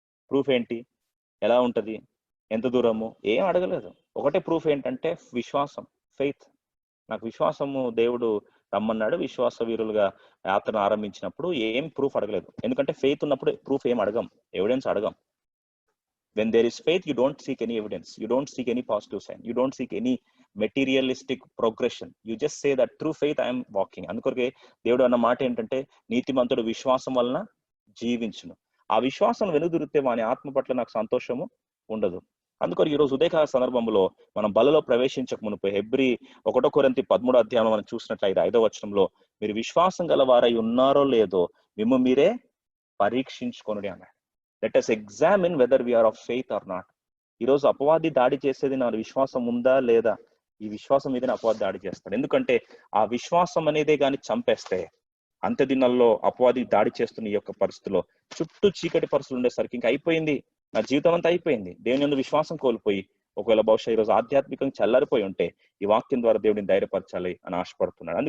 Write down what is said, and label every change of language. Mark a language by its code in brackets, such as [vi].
[te] Proof ఏంటి? ఎలా ఉంటది? ఎంత దూరము? ఏం అడగలేదు. ఒకటే ప్రూఫ్ ఏంటంటే విశ్వాసం, ఫెయిత్. నాకు విశ్వాసము, దేవుడు రమ్మన్నాడు, విశ్వాస వీరులుగా యాత్రను ఆరంభించినప్పుడు ఏం ప్రూఫ్ అడగలేదు. ఎందుకంటే ఫెయిత్ ఉన్నప్పుడు ప్రూఫ్ ఏం అడగం, ఎవిడెన్స్ అడగం. [en] When there is faith, you don't seek any evidence. You don't seek any positive sign. You don't seek any materialistic progression. You just say that through faith I am walking. [te] అందుకొరకే దేవుడు అన్న మాట ఏంటంటే నీతిమంతుడు విశ్వాసం వలన జీవించును. ఆ విశ్వాసం వెనుదిరిగితే వాని ఆత్మ పట్ల నాకు సంతోషము ఉండదు. అందుకొరకు ఈరోజు ఉదయకాల సందర్భంలో మనం బలలో ప్రవేశించక మునుపు హెబ్రీ 1 కొరింథీ 13వ అధ్యాయంలో మనం చూసినట్లయితే 5వ వచనంలో మీరు విశ్వాసం గల వారై ఉన్నారో లేదో మిమ్ము మీరే పరీక్షించుకొనుడి అన్నాడు. [en] Let us examine whether we are of faith or not. [te] ఈరోజు అపవాది దాడి చేసేది నా విశ్వాసం ఉందా లేదా? ఈ విశ్వాసం మీదనే అపవాది దాడి చేస్తాడు. ఎందుకంటే ఆ విశ్వాసం అనేదే కానీ చంపేస్తే అంత్య దినాల్లో అపవాది దాడి చేస్తున్న ఈ యొక్క పరిస్థితిలో చుట్టూ చీకటి పరిస్థితులు ఉండేసరికి ఇంకా అయిపోయింది, నా జీవితం అంతా అయిపోయింది, దేవుని యందు విశ్వాసం కోల్పోయి ఒకవేళ బహుశా ఈరోజు ఆధ్యాత్మికంగా చల్లారిపోయి ఉంటే ఈ వాక్యం ద్వారా దేవుడిని ధైర్యపరచాలి అని ఆశపడుతున్నాడు.